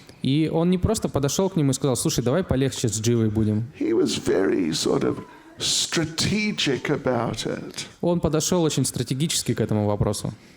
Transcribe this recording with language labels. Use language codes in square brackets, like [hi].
[ru] И он не просто подошел к нему и сказал, слушай, давай полегче с Дживой будем. [en] He was very sort of strategic about it. [ru] Он подошел очень стратегически к этому вопросу.